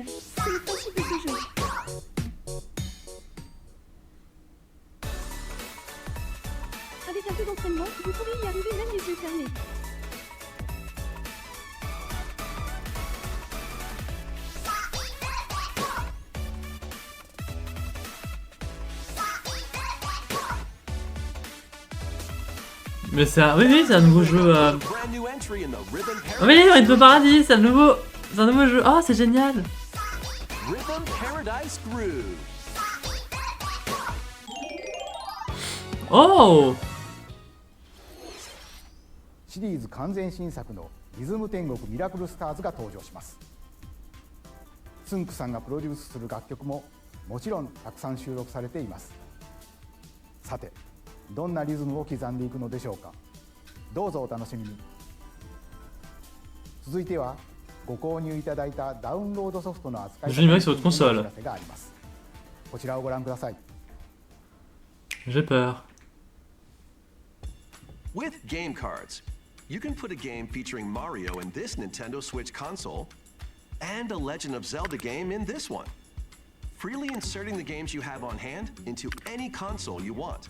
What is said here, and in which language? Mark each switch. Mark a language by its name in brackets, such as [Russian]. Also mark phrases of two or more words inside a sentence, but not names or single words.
[French] C'est le principe de ce jeu. Avec un peu d'entraînement, vous pourrez y arriver même les yeux fermés. Mais c'est un... Oui, c'est un nouveau jeu. [English] Brand new entry in the Rhythm [French] Oui, [English] Paradise. [French] Rhythm Paradise, c'est un nouveau jeu. Oh, c'est génial. Rhythm Paradise Groove. Oh. [Japanese] シリーズ完全新作のリズム天国ミラクルスターズが登場します。つんくさんがプロデュースする楽曲ももちろんたくさん収録されています。さて、どんなリズムを刻んでいくのでしょうか。どうぞお楽しみに。続いてはご購入いただいたダウンロードソフトの扱い方 [French] Je [Japanese] に [French] l'imagine sur votre console. [Japanese] お知らせがあります。こちらをご覧ください。 [French] J'ai peur. [English] With game cards, you can put a game featuring Mario in this Nintendo Switch console and a Legend of Zelda game in this one, freely inserting the games you have on hand into any console you want.